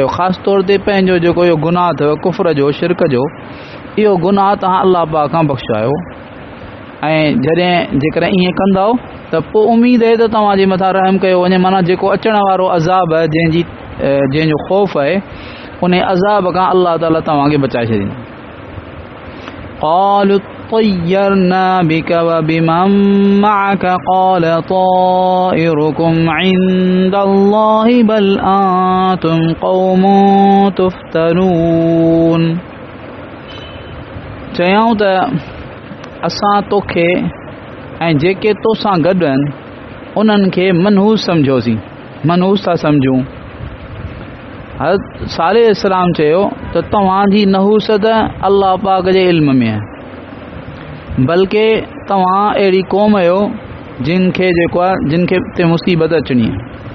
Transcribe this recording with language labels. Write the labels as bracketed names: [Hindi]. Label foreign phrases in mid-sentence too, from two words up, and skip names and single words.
[Sindhi] ख़ासि तौर ते पंहिंजो जेको इहो गुनाह अथव कुफ़र जो, शिरक जो, इहो गुनाह तव्हां अल्लाह पाक खां बख़्शवायो। ऐं जेकर ईअं कंदव त पोइ उमेद आहे त तव्हांजे मथां रहम कयो वञे। माना जेको अचण वारो अज़ाब आहे, जंहिंजो ख़ौफ़ आहे, उन अज़ाब खां अल्लाह ताला तव्हांखे बचाए छॾींदो। [Arabic] قالوا طيرنا بك وبمن معك قال طائركم عند الله بل أنتم قوم تفتنون। [Sindhi] चयूं त असां तोखे ऐं जेके तोसां गॾु आहिनि उन्हनि खे मनहूस सम्झोसीं। मनहूस था सम्झूं। हज़रत सालेह अलैहिस्सलाम चयो त तव्हांजी नहूसत अल्लाह पाक जे इल्म में आहे, बल्कि तव्हां अहिड़ी क़ौम आहियो जिनखे जेको आहे जिनखे ते मुसीबत अचणी आहे।